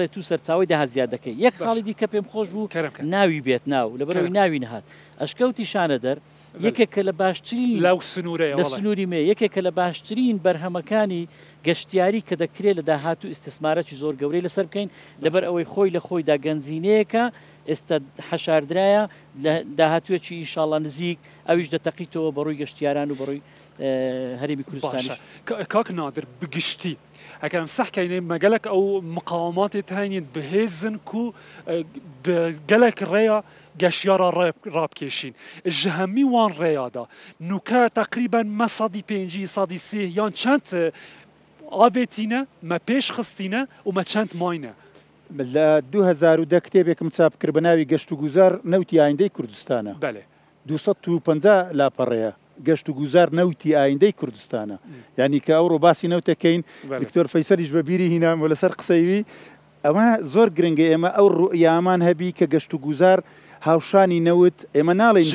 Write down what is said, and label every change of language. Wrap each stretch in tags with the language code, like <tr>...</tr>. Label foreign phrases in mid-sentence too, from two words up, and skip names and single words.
<ckb>تو سەرچاوی داهات زیاد دەکەی یەک خاڵی دیکە پێم خۆش بوو ناوی بێت ناو لەبەرەوەی ناوی نەهات ئەشکەوتی شانە دەر یەکێکە لە باشترین لە سنووری مێ یەکێکە لە باشترین بەرهەمەکانی گەشتیاری کە دەکرێت لە داهات و ئیسtisمارەتی زۆر گەورەی لەسەر بکەین لەبەر ئەوەی خۆی لە خۆیدا گەنجینەیەکە ئێستا حەشاردرایە داهاتوێکی ئینشاڵڵا نزیک ئەویش دەتەقیتەوە بەڕووی گەشتیاران و بەڕووی هەرێمی کوردستانیش</ckb> <ku>کاک نادر بگشتی ئەگەرم سەحکەینێ مەگەلک ئەو مقاوماتی هەینین بەهێزن و گەلک ڕێیا گەشتیارە ڕابکێشین ji hemî wan rêya da nûka teqrîben me sadî pêncî sadî sê yan çend avêtîne me pêş xistîne û me çend mayne</ku> <ckb>لە 2010 کتێبێکم چاپ کرد بە ناوی گەشت و گوزار نەوتی ئایندەی کوردستانە 250 لاپەڕەیە گەشت و گوزار نەوتی ئایندەی کوردستانە یعنی کە ئەوڕۆ باسی نەوتەکەین دکتۆر فەیسەلیش بەبیری هینام و لەسەر قسەیوی ئەمە زۆر گرنگە ئێمە ئەو ڕوئیامان هەبی کە گەشت و گوزار هاوشانی نەوت ئێمە ناڵین</ckb>